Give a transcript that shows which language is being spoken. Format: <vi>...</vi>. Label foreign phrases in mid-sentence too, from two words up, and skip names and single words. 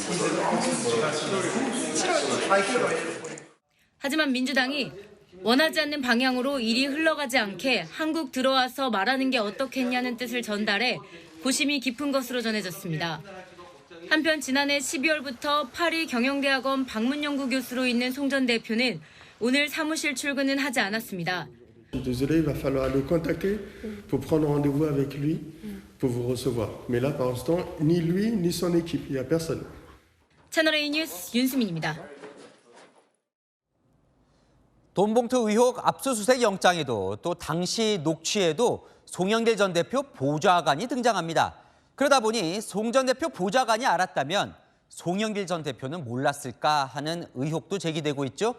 <ko>하지만 민주당이 원하지 않는 방향으로 일이 흘러가지 않게 한국 들어와서 말하는 게 어떻겠냐는 뜻을 전달해 고심이 깊은 것으로 전해졌습니다. 한편 지난해 12월부터 파리 경영대학원 방문연구 교수로 있는 송 전 대표는 오늘 사무실 출근은 하지 않았습니다.</ko> <fr>Désolé, il va falloir le contacter pour prendre rendez-vous avec lui pour vous recevoir. Mais là, pour l'instant, ni lui ni son équipe, il n'y a personne.</fr> <ko>채널A 뉴스 윤수민입니다. 돈봉투 의혹 압수수색 영장에도 또 당시 녹취에도 송영길 전 대표 보좌관이 등장합니다. 그러다 보니 송 전 대표 보좌관이 알았다면 송영길 전 대표는 몰랐을까 하는 의혹도 제기되고 있죠.</ko>